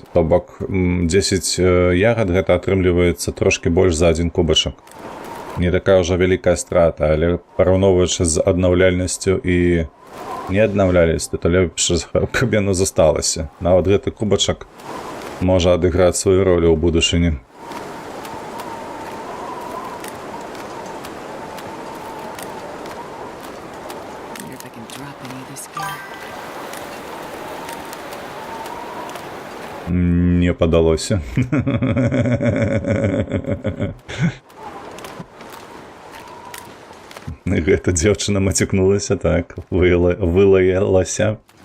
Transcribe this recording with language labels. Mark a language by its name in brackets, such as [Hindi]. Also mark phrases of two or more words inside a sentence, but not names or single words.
[Belarusian] То бок 10 ягад гэта атрымліваецца трошки больш за 1 кубачак. Не такая ўжо вялікая страта, але параўноўваючы з аднаўляльнасцю і неаднаўляльнасцю, то лепш, каб яно засталася. Нават гэты кубачак можа адыграць сваю ролю ў будучыні. [English] Wonder if I can drop any of this gear. [Belarusian] Не падалося. Гэта дзяўчына мацікнулася, так, вылаялася.